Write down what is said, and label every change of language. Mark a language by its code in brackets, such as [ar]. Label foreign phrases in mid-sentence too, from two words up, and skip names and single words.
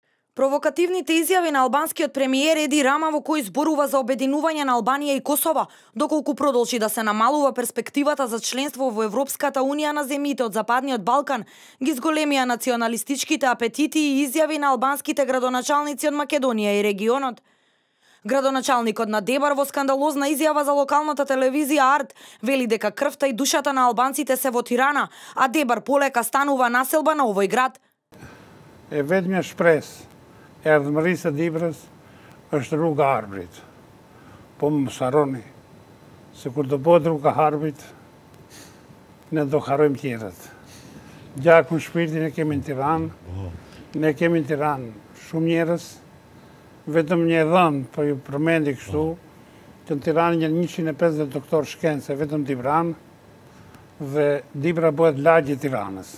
[mk] Провокативните изјави на албанскиот премиер Еди Рама во кој зборува за обединување на Албанија и Косово, доколку продолжи да се намалува перспективата за членство во Европската Унија на земјите од Западниот Балкан, ги зголемија националистичките апетити и изјави на албанските градоначалници од Македонија и регионот. Градоначалникот на Дебар во скандалозна изјава за локалната телевизија Арт вели дека крвта и душата на албанците се во Тирана, а Дебар полека станува населба на овој град. [sq] Vetëm shpresë e ardhmërisë së Dibrës është rruga e Arbrit. Po më harroni se kur do bëhet rruga e Arbrit, ne do harrojmë tjerët. Gjakun shpirtin e kemi në Tiranë, ne kemi në Tiranë shumë njerëz, vetëm një dhënë, po ju përmendi kështu, që në Tiranë janë 150 doktor shkencë, vetëm Dibran, dhe Dibra bëhet lagji i Tiranës.